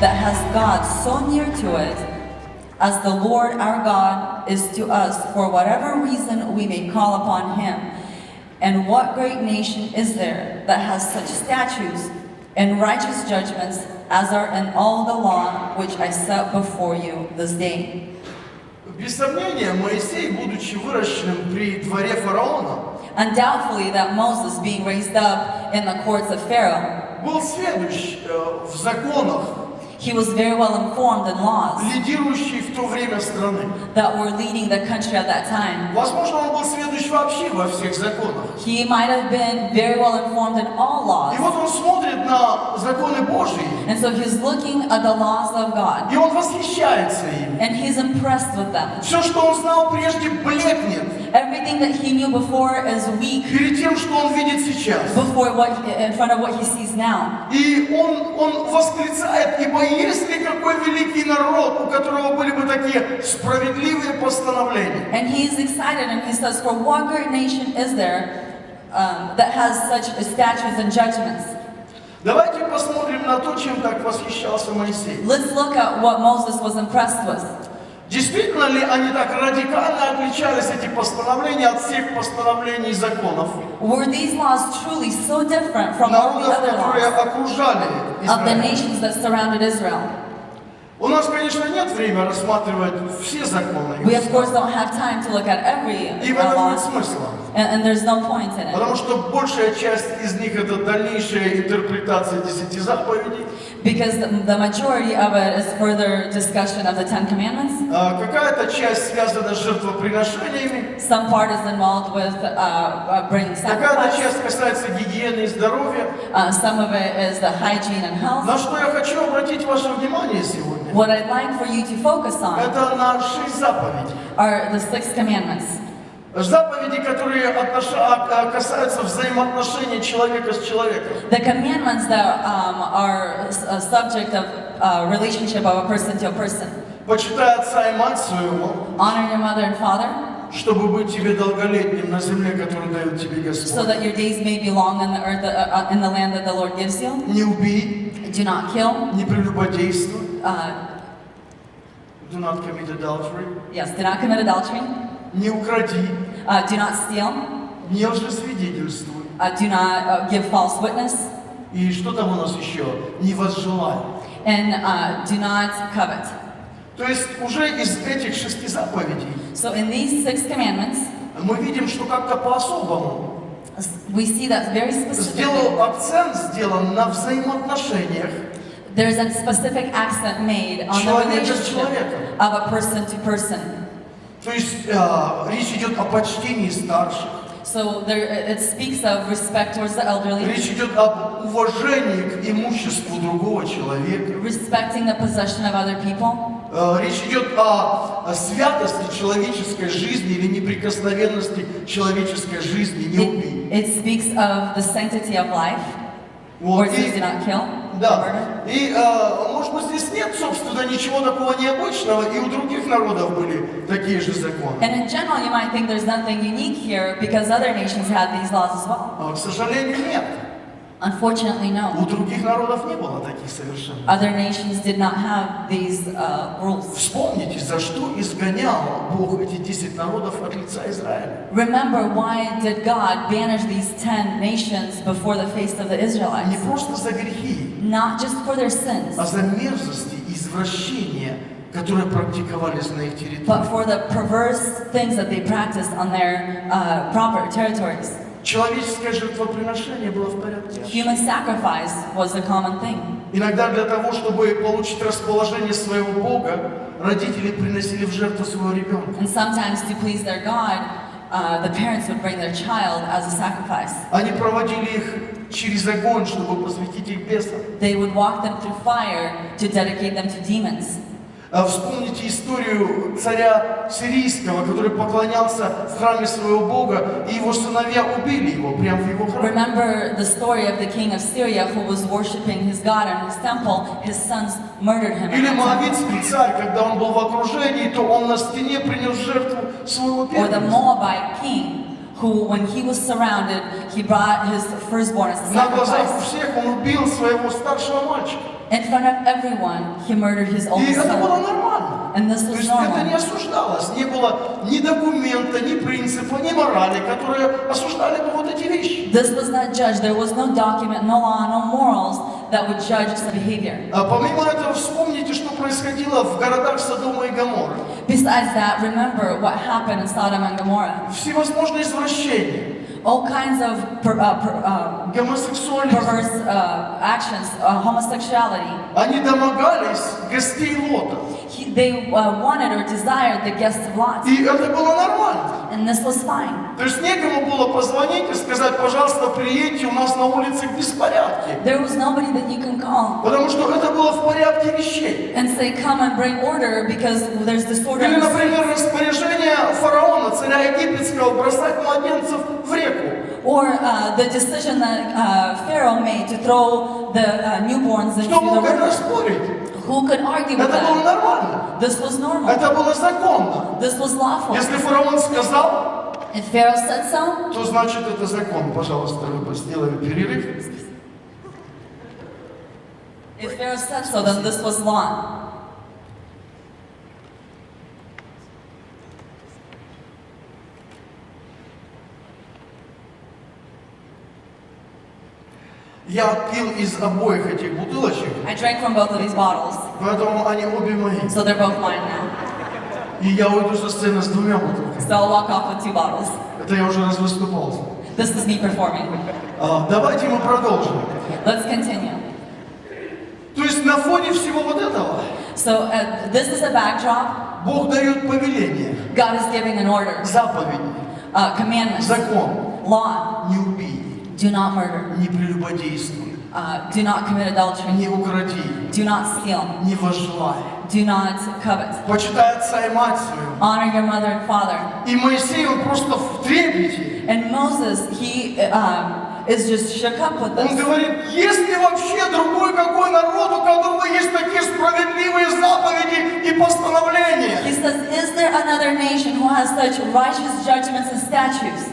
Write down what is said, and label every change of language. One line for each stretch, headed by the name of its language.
English: as God so near to it, as the Lord our God is to us, for whatever reason we may call upon him. And what great nation is there that has such statutes and righteous judgments as are in all the law which I set before you this day?
Russian: Без сомнения, Моисей, будучи выращенным при дворе фараона,
English: Undoubtedly that Moses, being raised up in the courts of Pharaoh,
Russian: был сведущ в законах,
English: he was very well informed in laws
Russian: лидирующий в то время страны.
English: that were leading the country at that time.
Russian: Возможно, он был сведущ вообще во всех законах.
English: He might have been very well informed in all laws.
Russian: И вот он смотрит на законы Божьи,
English: And so he's looking at the laws of God,
Russian: и он восхищается ими.
English: and he's impressed with them.
Russian: Все, что он знал прежде, блекнет
English: Everything that he knew before is weak
Russian: перед тем, что он видит сейчас.
English: before in front of what he sees now.
Russian: И он восклицает, ибо есть ли какой великий народ, у которого были бы такие справедливые постановления?
English: And he's excited, and he says, for what great nation is there that has such statutes and judgments?
Russian: Давайте посмотрим на то, чем так восхищался Моисей.
English: Let's look at what Moses was impressed with.
Russian: Действительно ли они так радикально отличались, эти постановления, от всех постановлений и законов
English: Were these laws truly so different from all the
Russian: народов,
English: other
Russian: которые
English: laws
Russian: окружали
English: of the
Russian: Израиль?
English: nations that surrounded Israel?
Russian: У нас, конечно, нет времени рассматривать все законы.
English: We, of course, don't have time to look at every
Russian: И в этом
English: law,
Russian: нет смысла.
English: and there's no point in it.
Russian: Потому что большая часть из них это дальнейшая интерпретация 10 заповедей.
English: Because the majority of it is further discussion of the Ten Commandments.
Russian: Какая-то часть связана с жертвоприношениями.
English: Some part is involved with bringing
Russian: Какая-то
English: sacrifice.
Russian: часть касается гигиены и здоровья.
English: Some of it is the hygiene and health.
Russian: На что я хочу обратить ваше внимание сегодня,
English: What I'd like for you to focus on
Russian: это на 6 заповедей.
English: are the 6 commandments.
Russian: Заповеди, которые касаются взаимоотношений человека с человеком.
English: The commandments that are a subject of relationship of a person to a person.
Russian: Почитай отца и мать своему,
English: Honor your mother and father,
Russian: чтобы быть тебе долголетним на земле, которую дает тебе
English: so
Russian: Господь.
English: that your days may be long in the earth, in the land that the Lord gives you.
Russian: Не убей,
English: Do not kill.
Russian: не прелюбодействуй. Uh,
English: Do not commit adultery. yes, do not commit adultery.
Russian: Не укради,
English: Do not steal.
Russian: не лжесвидетельствуй.
English: Do not give false witness.
Russian: И что там у нас еще? Не возжелай.
English: And do not covet.
Russian: То есть уже из этих 6 заповедей
English: So in these 6 commandments,
Russian: мы видим, что как-то по-особому
English: we see that very specifically.
Russian: акцент сделан на взаимоотношениях
English: There's a specific accent made on the
Russian: человека с
English: relationship
Russian: человеком.
English: of a person to person.
Russian: То есть речь идет о почтении старших.
English: So it speaks of respect towards the elderly,
Russian: Речь идет об уважении к имуществу другого человека.
English: respecting the possession of other people.
Russian: Речь идет о святости человеческой жизни или неприкосновенности человеческой жизни. Не убей.
English: It speaks of the sanctity of life, where it says do not kill.
Russian: Да. И, может быть, здесь нет, собственно, ничего такого необычного, и у других народов были такие же законы.
English: And in general, you might think there's nothing unique here because other nations had these laws as well.
Russian: К сожалению, нет.
English: Unfortunately,
Russian: У
English: no.
Russian: других народов не было таких совершенно.
English: Other nations did not have these rules.
Russian: Вспомните, за что изгонял Бог эти 10 народов от лица Израиля.
English: Remember, why did God banish these 10 nations before the face of the
Russian: Не
English: Israelites?
Russian: просто за грехи,
English: Not just for their sins,
Russian: а за мерзости и извращения, которые практиковались на их
English: but
Russian: территории.
English: for the perverse things that they practiced on their proper territories.
Russian: Человеческое жертвоприношение было в порядке.
English: Human sacrifice was a common thing.
Russian: Иногда для того, чтобы получить расположение своего Бога, родители приносили в жертву своего ребенка.
English: And sometimes to please their God, the parents would bring their child as a sacrifice.
Russian: Они проводили их через огонь, чтобы посвятить их бесам.
English: They would walk them through fire to dedicate them to demons.
Russian: Вспомните историю царя сирийского, который поклонялся в храме своего Бога, и его сыновья убили его прямо в его храме.
English: Remember the story of the king of Syria who was worshiping his God in his temple. His sons murdered him.
Russian: Или моавитский царь, когда он был в окружении, то он на стене принес жертву своего
English: Or the
Russian: первенца.
English: Moabite king who, when he was surrounded, he brought his firstborn as a
Russian: На глазах у
English: sacrifice.
Russian: всех он убил своего старшего мальчика.
English: In front of everyone, he murdered his
Russian: И
English: oldest
Russian: это было
English: son.
Russian: нормально.
English: And this
Russian: То
English: was
Russian: есть это не
English: normal.
Russian: осуждалось, не было ни документа, ни принципа, ни морали, которые осуждали бы вот эти вещи.
English: This was not judged. There was no document, no law, no morals that would judge this behavior.
Russian: А помимо этого, вспомните, что происходило в городах Содома и Гоморры.
English: Besides that, remember what happened in Sodom and Gomorrah.
Russian: Всевозможные извращения,
English: All kinds of
Russian: гомосексуализм.
English: perverse actions, homosexuality.
Russian: Они домогались гостей Лота.
English: They wanted or desired the guests of Lot.
Russian: И это было нормально.
English: And this was fine.
Russian: То есть некому было позвонить и сказать, пожалуйста, приедьте, у нас на улице беспорядки.
English: There was nobody that you can call
Russian: Потому что это было в порядке вещей.
English: and say, come and bring order because there's disorder in
Russian: Или,
English: the
Russian: например,
English: streets.
Russian: распоряжение фараона, царя египетского, бросать младенцев в реку.
English: Or the decision that Pharaoh made to throw the newborns into
Russian: Кто
English: the
Russian: мог это
English: river.
Russian: спорить?
English: Who could argue with
Russian: Это было
English: that?
Russian: нормально.
English: This was normal.
Russian: Это было законно.
English: This was lawful.
Russian: Если фараон сказал,
English: If Pharaoh said so,
Russian: то значит это закон. Пожалуйста, Люба, сделаем перерыв.
English: if Pharaoh said so, then this was law.
Russian: Я пил из обоих этих бутылочек,
English: I drank from both of these bottles,
Russian: поэтому они обе мои.
English: so they're both mine now.
Russian: И я уйду со сцены с двумя бутылками.
English: So I'll walk off with 2 bottles.
Russian: Это я уже раз выступался.
English: This is me performing.
Russian: Давайте мы продолжим.
English: Let's continue.
Russian: То есть на фоне всего вот этого
English: So this is a backdrop.
Russian: Бог дает повеление,
English: God is giving an order,
Russian: заповеди,
English: commandments,
Russian: закон.
English: law.
Russian: Не убей,
English: Do not murder.
Russian: не прелюбодействуй,
English: Do not commit adultery.
Russian: не укради,
English: Do not steal.
Russian: не возжелай.
English: Do not covet.
Russian: Почитай отца и мать свою.
English: Honor your mother and father.
Russian: И Моисей, он просто в трепете.
English: And Moses, he is just shook up with
Russian: Он
English: this.
Russian: говорит, есть ли вообще другой какой народ, у которого есть такие справедливые заповеди и постановления?
English: He says, is there another nation who has such righteous judgments and statutes?